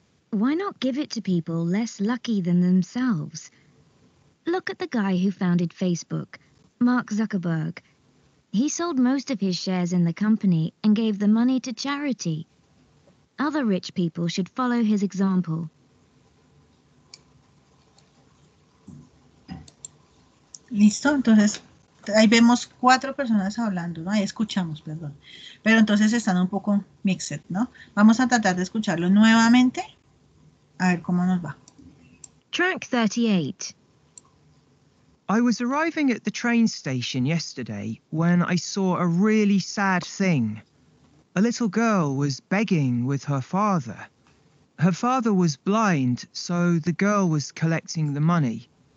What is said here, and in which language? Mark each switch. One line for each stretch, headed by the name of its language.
English: Why not give it to people less lucky than themselves? Look at the guy who founded Facebook, Mark Zuckerberg. He sold most of his shares in the company and gave the money to charity. Other rich people should follow his example.
Spanish: Listo, entonces ahí vemos 4 personas hablando, ¿no? Ahí escuchamos, perdón. Pero entonces están un poco mixed, ¿no? Vamos a tratar de escucharlo nuevamente. A ver cómo nos va.
English: Track 38. I was arriving at the train station yesterday when I saw a really sad thing. A little girl was begging with her father. Her father was blind, so the girl was collecting the money.